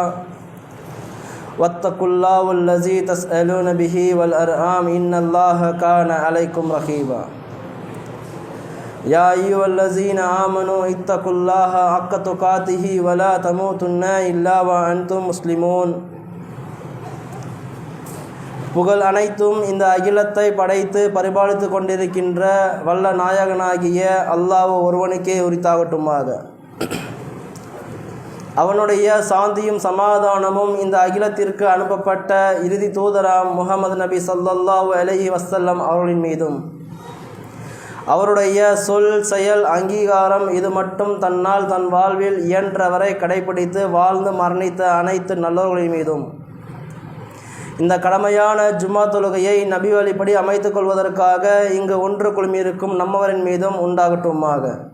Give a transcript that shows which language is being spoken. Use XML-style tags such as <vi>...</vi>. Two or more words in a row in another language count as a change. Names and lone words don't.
<ar>واتقوا الله الذي تسألون به والأرحام إن الله كان عليكم رقيبا يا أيها الذين آمنوا اتقوا الله حق تقاته ولا تموتن إلا وأنتم مسلمون</ar> <ta>புகழ் அனைத்தும் இந்த அகிலத்தை படைத்து பரிபாலித்து கொண்டிருக்கின்ற வல்ல நாயகனாகிய அல்லாஹ் ஒருவனுக்கே உரித்தாகட்டுமாக. அவனுடைய சாந்தியும் சமாதானமும் இந்த அகிலத்திற்கு அனுப்பப்பட்ட இறுதி தூதராம் முஹம்மது நபி</ta> <ar>صلى الله عليه وسلم</ar> <ta>அவர்களின் மீதும் அவருடைய சொல் செயல் அங்கீகாரம் இது மட்டும் தன்னால் தன் வாழ்வில் இயன்றவரை கடைபிடித்து வாழ்ந்து மரணித்த அனைத்து நல்லவர்களின் மீதும் இந்த கடமையான ஜும்மா தொழுகையை நபி வழிப்படி அமைத்துக் கொள்வதற்காக இங்கு ஒன்று குழுமியிருக்கும் நம்மவரின் மீதும் உண்டாகட்டுமாக.</ta>